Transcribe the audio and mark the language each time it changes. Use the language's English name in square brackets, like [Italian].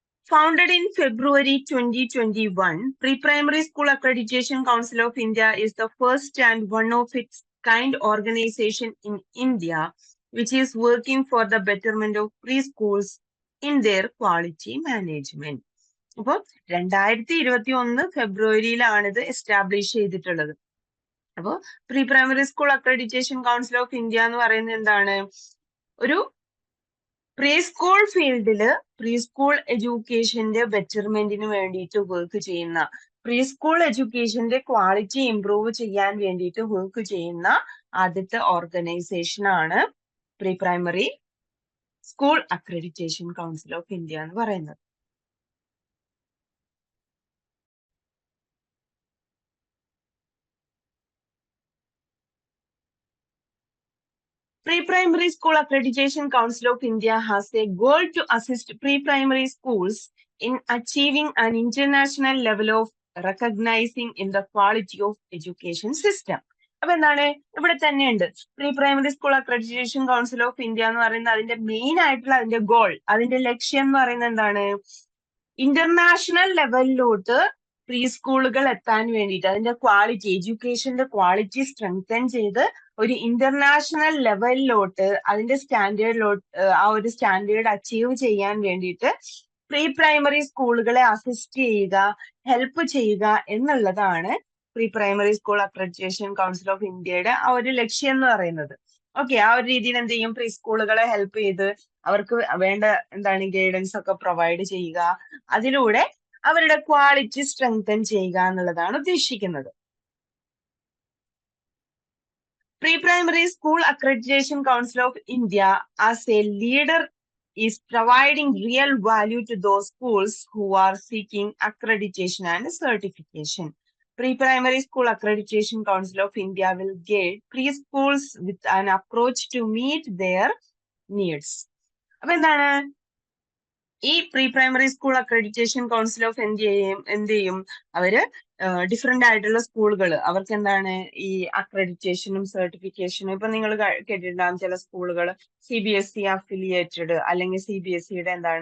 [English] Founded in February 2021, Pre-Primary School Accreditation Council of India is the first and one of its kind organization in India, which is working for the betterment of preschools in their quality management. [Malayalam] അപ്പോൾ 2021 ഫെബ്രുവരിയിലാണ് ഇത് establish ചെയ്തിട്ടുള്ളത്. അപ്പോൾ pre primary school accreditation council of India എന്ന് പറയുന്നത് എന്താണ്? ഒരു pre school ഫീൽഡില് pre school എഡ്യൂക്കേഷന്റെ ബെറ്റർമെന്റിന് വേണ്ടിയിട്ട് work ചെയ്യുന്ന, പ്രീ സ്കൂൾ എഡ്യൂക്കേഷന്റെ ക്വാളിറ്റി ഇംപ്രൂവ് ചെയ്യാൻ വേണ്ടിയിട്ട് വർക്ക് ചെയ്യുന്ന ആദ്യത്തെ ഓർഗനൈസേഷൻ ആണ് pre primary school accreditation council of India എന്ന് പറയുന്നത്. [English] Pre-Primary School Accreditation Council of India has a goal to assist pre-primary schools in achieving an international level of recognizing in the quality of education system. [Malayalam] അപ്പൊ എന്താണ് ഇവിടെ തന്നെയുണ്ട് pre primary school accreditation council of India എന്ന് പറയുന്നത്. അതിന്റെ main ആയിട്ടുള്ള അതിന്റെ goal, അതിന്റെ ലക്ഷ്യം എന്ന് പറയുന്നത് എന്താണ്? ഇന്റർനാഷണൽ ലെവലിലോട്ട് പ്രീ സ്കൂളുകൾ എത്താൻ വേണ്ടിയിട്ട്, അതിന്റെ ക്വാളിറ്റി, എഡ്യൂക്കേഷന്റെ ക്വാളിറ്റി സ്ട്രെങ്തൻ ചെയ്ത് ഒരു ഇന്റർനാഷണൽ ലെവലിലോട്ട് അതിന്റെ സ്റ്റാൻഡേർഡിലോട്ട്, ആ ഒരു സ്റ്റാൻഡേർഡ് അച്ചീവ് ചെയ്യാൻ വേണ്ടിയിട്ട് പ്രീ പ്രൈമറി സ്കൂളുകളെ അസിസ്റ്റ് ചെയ്യുക, ഹെൽപ്പ് ചെയ്യുക എന്നുള്ളതാണ് pre primary school accreditation council of ഇന്ത്യയുടെ ആ ഒരു ലക്ഷ്യം എന്ന് പറയുന്നത്. ഓക്കെ, ആ ഒരു രീതിയിൽ എന്ത് ചെയ്യും? പ്രീ സ്കൂളുകളെ ഹെൽപ്പ് ചെയ്ത് അവർക്ക് വേണ്ട ഗൈഡൻസ് ഒക്കെ പ്രൊവൈഡ് ചെയ്യുക, അതിലൂടെ അവരുടെ ക്വാളിറ്റി സ്ട്രെങ്തൻ ചെയ്യുക എന്നുള്ളതാണ് ഉദ്ദേശിക്കുന്നത്. [English] Pre-Primary School Accreditation Council of India as a leader is providing real value to those schools who are seeking accreditation and certification. Pre-Primary School Accreditation Council of India will guide preschools with an approach to meet their needs. [Malayalam] അപ്പൊ എന്താണ് ഈ pre primary school accreditation council of ഇന്ത്യയും എന്ത് ചെയ്യും? അവര് different ആയിട്ടുള്ള സ്കൂളുകൾ, അവർക്ക് എന്താണ് ഈ അക്രഡിറ്റേഷനും സർട്ടിഫിക്കേഷനും, ഇപ്പൊ നിങ്ങൾ കേട്ടിട്ടുണ്ടാകും ചില സ്കൂളുകൾ CBSE അഫിലിയേറ്റഡ് അല്ലെങ്കിൽ CBSEയുടെ